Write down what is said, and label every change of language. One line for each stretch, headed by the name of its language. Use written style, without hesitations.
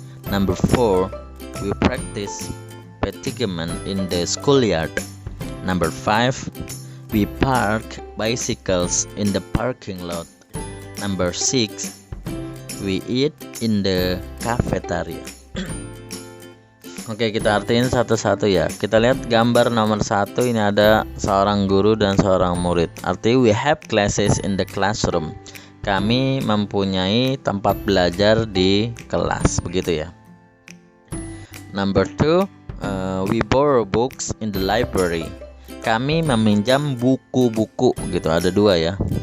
English: Number 4, we practice petigament in the schoolyard. Number 5, we park bicycles in the parking lot. Number 6, we eat in the cafeteria.
Indonesian: Oke, kita artiin satu-satu ya. Kita lihat gambar nomor 1, ini ada seorang guru dan seorang murid. Artinya
English: we have classes in the classroom.
Indonesian: Kami mempunyai tempat belajar di kelas, begitu ya.
English: Number 2, we borrow books in the library.
Indonesian: Kami meminjam buku-buku gitu, ada 2 ya.